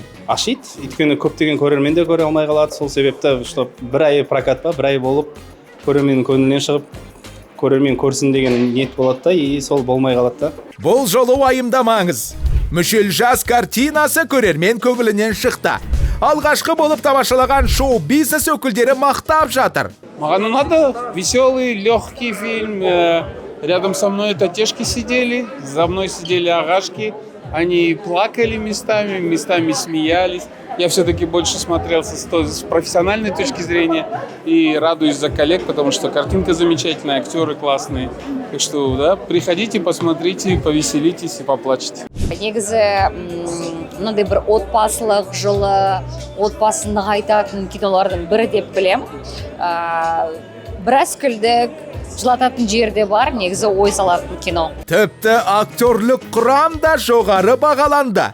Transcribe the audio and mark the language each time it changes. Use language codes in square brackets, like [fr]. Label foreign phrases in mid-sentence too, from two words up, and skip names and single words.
[kk] Ашид, өйткені көптеген көрермен де көре алмай қалады. Сол себепті бір ай прокат па, бір ай болып көрерменнің көңілінен шығып, көрермен көрсін деген ниет болады да, и сол болмай қалады да. Бұл жолы уайымдамаңыз. Мүшел жас картинасы көрермен көңілінен шықты. Алғашқы болып тамашалаған шоу-бизнес өкілдері мақтап жатыр. Маған ұнады, [ru] веселый, легкий фильм. Рядом со мной татешки сидели, за мной сидели агашки. Они плакали местами смеялись. Я все-таки больше смотрелся с профессиональной точки зрения и радуюсь за коллег, потому что картинка замечательная, актеры классные. Так что, да, приходите, посмотрите, повеселитесь и поплачете. [kk] Негізі мынандай бір отбасылық жылы, отбасын нығайтатын кинолардың бірі деп білем. Біраз күлдік, жылататын жерде бар, негізі ой салатын кино. Тіпті актерлік құрам да жоғары бағаланды.